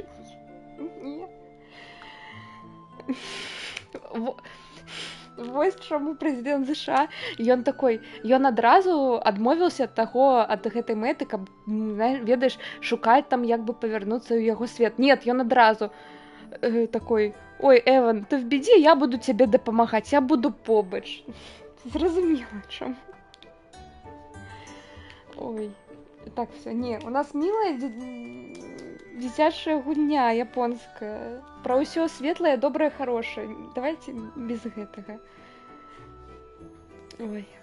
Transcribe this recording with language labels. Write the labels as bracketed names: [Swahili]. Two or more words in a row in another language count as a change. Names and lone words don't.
[Belarusian] Не. Вось чаму прэзідэнт США, ён такой, ён адразу адмовіўся ад гэтай мэты, каб, ведаеш, шукаць там, як бы павярнуцца ў яго свет. Нет, ён адразу такой, ой, Эван, [Russian] ты в беде, я буду тебе [Belarusian] дапамагаць, я буду побач. Зразумела, чаму. Ой, так, все, не, у нас милая дзіцячая гульня японская. Пра ўсё светлае, добрае, хорошае. Давайте без гэтага. Ой.